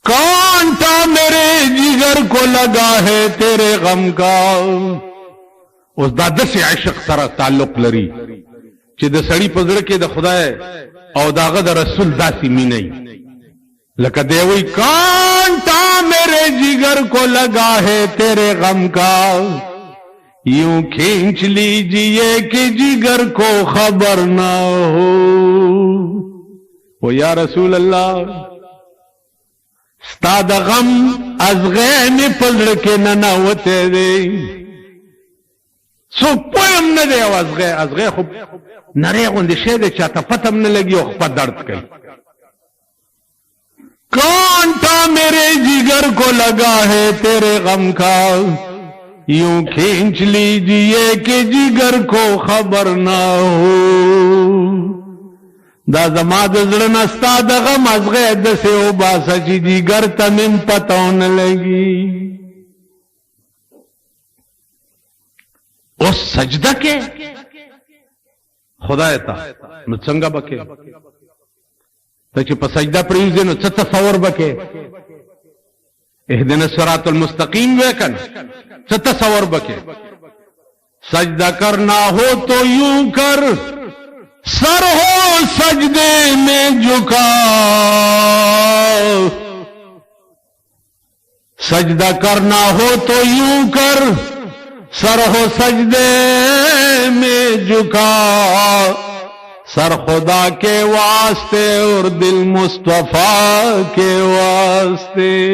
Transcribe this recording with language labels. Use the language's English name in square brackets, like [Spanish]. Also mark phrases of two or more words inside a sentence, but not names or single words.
[Urdu] کانٹا میرے جگر کو لگا ہے تیرے غم کا [Pashto] اوس دا داسې عشق سره تعلق لري چې د سړي په زړه کې د خدای او داغه د رسول داسې مینه لکه دی وی [Urdu] کانٹا میرے جگر کو لگا ہے تیرے غم کا یوں کھینچ لیجئے کہ جگر کو خبر نہ ہو [Pashto] و [Arabic] یا رسول اللہ [Pashto] ستا د غم ازغې مې په زړه کې ننوتی دی څوک پوه هم نه دی او ازغې خو نری غوندې شی دی چاته پته هم نه لګي او خپه درد کوي [Urdu] کانٹا میرے جگر کو لگا ہے تیرے غم کا یوں کھینچ لیجئے کہ جگر کو خبر نہ ہو [Pashto] دا زما د زړه نه ستا د غم ازغې داسې وباسه چې جګر ته مې پته ونه لګي اوس سجده کې خدای ته نو څنګه به کې ته چې په سجده پرېوځې نو څه تصور به کې [Arabic] اهدنا الصراط المستقیم [Pashto] وې که نه څه تصور به کې [Urdu] سجدہ کرنا ہو تو یوں کر سر ہو سجدے میں جھکا سجدہ کرنا ہو تو یوں کر سر ہو سجدے میں جھکا سر خدا کے واسطے اور دل مصطفیٰ کے واسطے